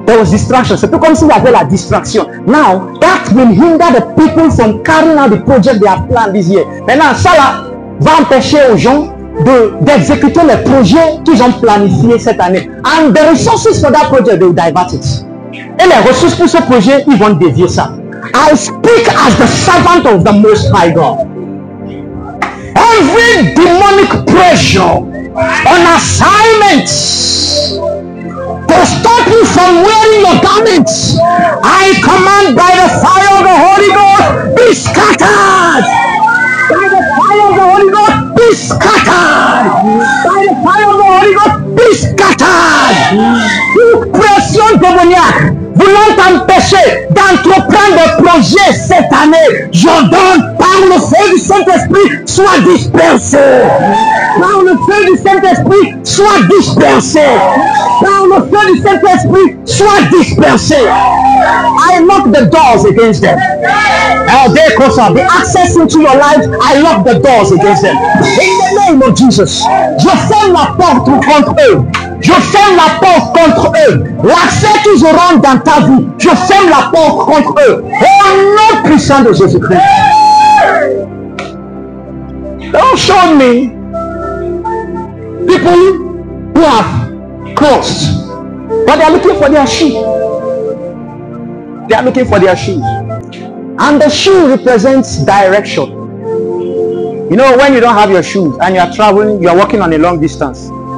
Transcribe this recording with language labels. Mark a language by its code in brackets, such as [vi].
[fr] C'est tout comme s'il y avait la distraction. [en] Now, that will hinder the people from carrying out the project they have planned this year. [fr] Maintenant, ça là va empêcher aux gens d'exécuter les projets qu'ils ont planifiés cette année. [en] And the resources for that project, they will divert it. [fr] Et les ressources pour ce projet, ils vont dévier ça. [en] I speak as the servant of the Most High God. Every demonic pressure on assignments to stop you from wearing your garments, I command by the fire of the Holy Ghost, be scattered. By the fire of the Holy Ghost, be scattered. By the fire of the Holy Ghost, be scattered. [fr] Toute pression démoniaque voulant t'empêcher d'entreprendre des projets cette année, j'ordonne par le feu du Saint-Esprit, sois dispersé. Par le feu du Saint-Esprit, sois dispersé. Par le feu du Saint-Esprit, sois dispersé. [en] I lock the doors against them. The access into your life, I lock the doors against them. In the name of Jesus, [fr] je ferme la porte contre eux. Je ferme la porte contre eux. L'accès qu'ils auront dans ta vie, je ferme la porte contre eux. Au nom puissant de Jésus-Christ. [en] Don't show me people who have clothes, but they are looking for their shoe. They are looking for their shoes. And the shoe represents direction. You know, when you don't have your shoes and you are traveling, you are walking on a long distance.